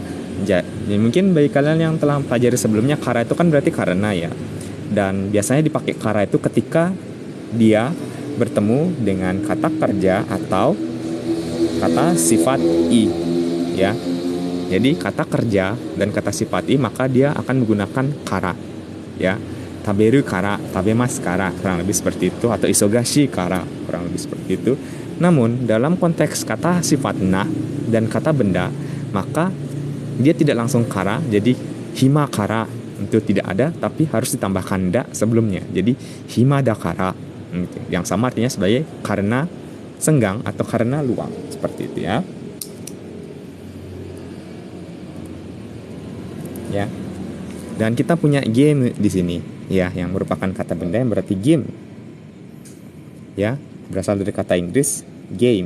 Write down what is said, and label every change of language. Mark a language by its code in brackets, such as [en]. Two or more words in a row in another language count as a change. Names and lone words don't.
[id] Jadi mungkin bagi kalian yang telah mempelajari sebelumnya, kara itu kan berarti karena ya, dan biasanya dipakai kara itu ketika dia bertemu dengan kata kerja atau kata sifat i ya. Jadi kata kerja dan kata sifat i maka dia akan menggunakan kara ya. [ja] 食べるから、食べますから, [id] kurang lebih seperti itu, atau [ja] 忙しいから, [id] kurang lebih seperti itu. Namun dalam konteks kata sifat na dan kata benda, maka dia tidak langsung kara, jadi [ja] 暇から [id] itu tidak ada, tapi harus ditambahkan da sebelumnya. Jadi [ja] 暇だから, [id] yang sama artinya sebagai karena senggang atau karena luang, seperti itu ya. Ya. Dan kita punya game di sini, ya, yang merupakan kata benda yang berarti game. Ya, berasal dari kata Inggris game.